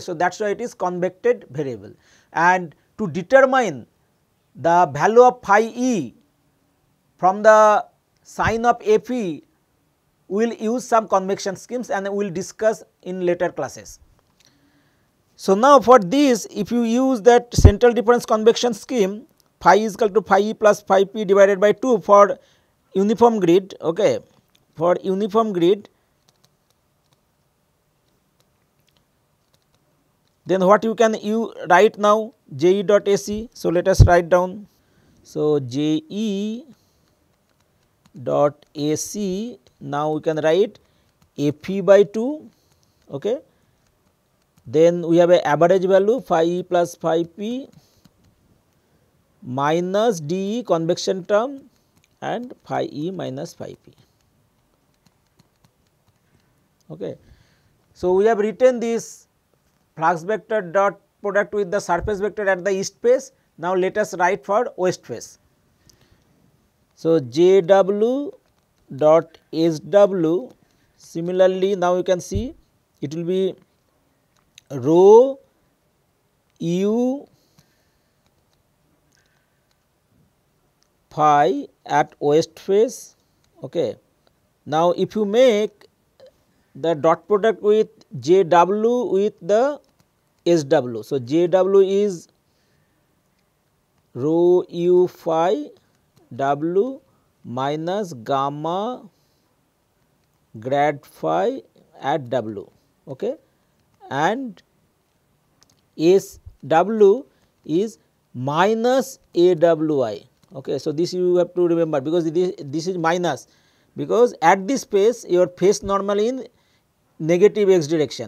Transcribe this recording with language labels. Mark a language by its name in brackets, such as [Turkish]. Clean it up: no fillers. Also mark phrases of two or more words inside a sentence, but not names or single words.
[English] So, that is why it is convected variable, and to determine the value of phi e from the sign of F e, we will use some convection schemes and we will discuss in later classes. So, now for this, if you use that central difference convection scheme, phi is equal to phi e plus phi p divided by 2 for uniform grid. Okay. For uniform grid, then what you can write now, J e dot A C. So, let us write down. So, J e dot A C, now we can write F e by 2. Okay. Then we have a average value phi e plus phi p minus d e convection term and phi e minus phi p. Okay. So, we have written this flux vector dot product with the surface vector at the east face. Now, let us write for west face. So, J w dot S w, similarly now you can see it will be rho u phi at west face. Okay. Now, if you make the dot product with J w with the S w. So, J w is rho u phi w minus gamma grad phi at w, okay, and S w is minus a w I. Okay. So, this you have to remember, because this is minus, because at this phase your phase normal in negative x direction.